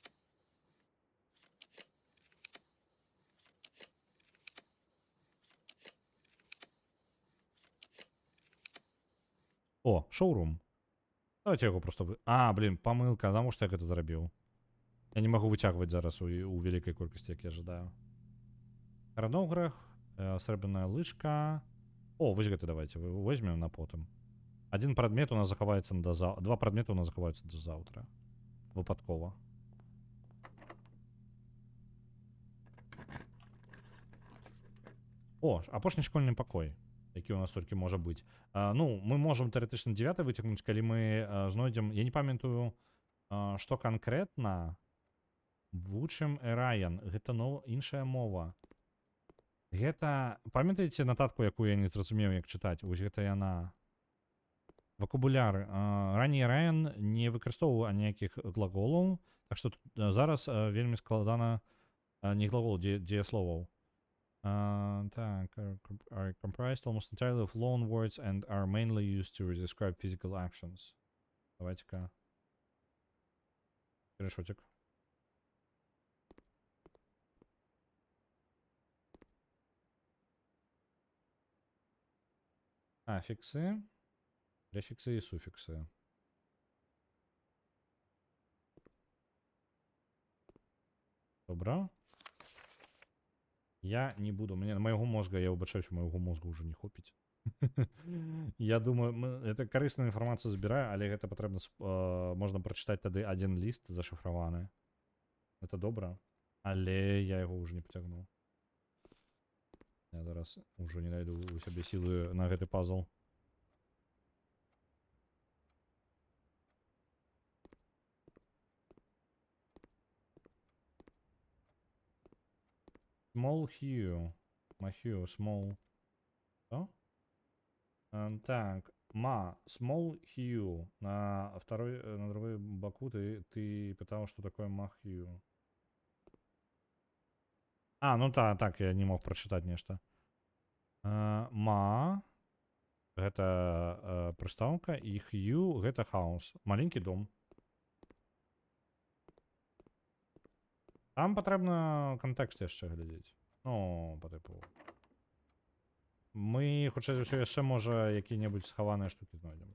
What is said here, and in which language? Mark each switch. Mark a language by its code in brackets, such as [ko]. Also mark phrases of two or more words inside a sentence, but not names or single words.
[be] О, шоурум. Давайте яго просто... блин, памылка. Таму што я гэта зрабіў. Я не магу выцягваць зараз у вялікай колькасці, як я жадаю. Хронограф, срэбраная лыжка. О, вось гэта давайте возьмем на потым. Один предмет у нас захаваецца до завтра. Два предмета у нас захаваюцца до завтра. Выпадкова. О, апошні школьны пакой, які у нас толькі можа быць. Ну, мы можам тэарэтычна 9 выцягнуць, калі мы знойдзем... Я не памятаю, што канкрэтна вучым Эраян. Гэта іншая мова. Гэта... Памятаеце нататку, якую я не зразумеў, як чытаць? Вось гэта яна... Вокабуляр. Раней Райан не выкарыстоўваў аніякіх глаголаў, так што зараз вельмі складана не глагол, дзеясловаў. Так, [en] are comprised almost entirely of loan words and are mainly used to describe physical actions. [ru] Давайте-ка. Перешотик. Аффиксы. Префиксы и суффиксы. Добро. [be] Я не буду. [ru] Мне моего мозга, я выбачаюсь, моего мозга уже не хопіць. [be] Я думаю, это карысная інфармацыя збіраю, але гэта патрэбна, можна прачытаць тады один ліст зашифраваны. Это добра, але я яго уже не потягну. Я зараз ужо не найду у сябе сілы на гэты пазл. [en] Small hue. Hue, small. [ru] Что? Так, [en] small hue. [ru] На другой боку ты пытал, что такое hue. Ну так, я не мог прочитать нечто. [be] Гэта прыстаўка, і hue гэта хаос. Маленькі дом. Там патрэбна кантэкст яшчэ глядзець. Ну, па тыпу. Мы, хутчэй за ўсё, яшчэ, можа, які-небудзь схаваныя штукі знойдзем.